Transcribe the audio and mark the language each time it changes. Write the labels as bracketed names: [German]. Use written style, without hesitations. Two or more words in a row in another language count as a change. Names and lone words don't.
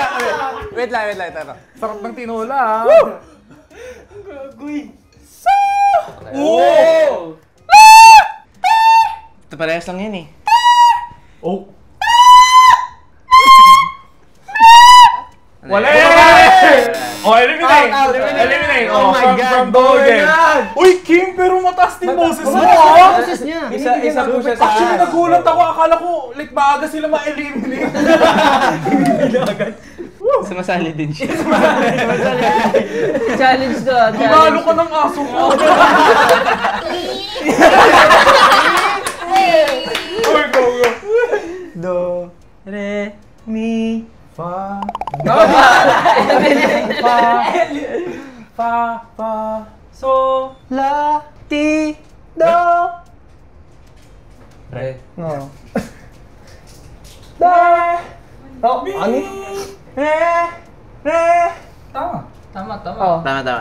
[Filipino] Wait lang. Tara. Sarap ng tinola, ha? Ito parehas lang yan eh. Oh. Wala! [English] Oh, eliminate! Eliminate! Oh my God! From Dogen! [Filipino] Uy, Kim, pero mataas din boses mo, ha? Boses niya. Isa po siya sa... Actually, nagulat ako. Akala ko, like, maaga sila ma-eliminate. Sumasali din siya. Challenge to. Tumalo ka ng aso ko. Uy, go. do, re, mi, Fa, so, la, ti, do. re, No. Ani? tama. Tama.